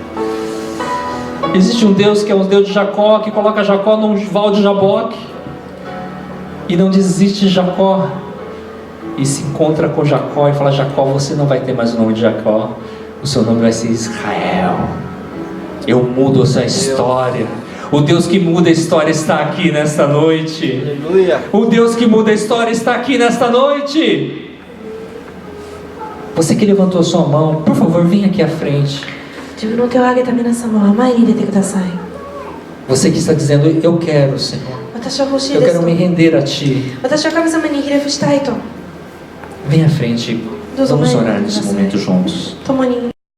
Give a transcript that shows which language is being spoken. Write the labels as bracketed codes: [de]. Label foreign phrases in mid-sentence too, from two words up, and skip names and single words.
[pt] Existe um Deus que é o Deus de Jacó, que coloca Jacó num val de Jaboque e não desiste de Jacó, e se encontra com Jacó e fala: Jacó, você não vai ter mais o nome de Jacó, o seu nome vai ser Israel. Eu mudo a sua história. O Deus que muda a história está aqui nesta noite. Aleluia. O Deus que muda a história está aqui nesta noite. Você que levantou sua mão, por favor, venha aqui à frente. [ja] 自分の手を挙げた皆様は前に出てください。 [pt] Você que está dizendo: eu quero, Senhor. [ja] 私は欲しい [pt] Eu [ja] です [pt] quero [ja] と [pt] me render a Ti. [ja] 私は神様にひれ伏したいと [pt] Venha à frente. Deus Vamos abençoe. orar nesse momento juntos. [ja] 共に